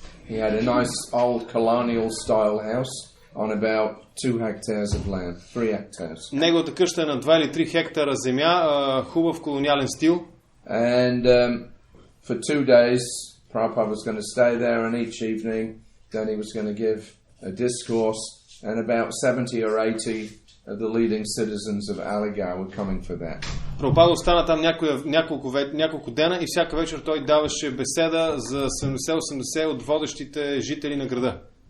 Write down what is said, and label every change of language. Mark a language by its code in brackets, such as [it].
[en] He had a nice old colonial style house on about 2 hectares of land, 3 hectares. [bg] Неговата къща е на 2 или 3 хектара земя, хубав колониален стил. [en] And for 2 days, Prabhupada was going to stay there, and each evening, then he was going to give a discourse, and about 70 or 80 of the leading citizens of Aligarh were coming for that. [bg] Прабхупада остана там няколко дена и всяка вечер той даваше беседа за 70-80 от водещите жители на града.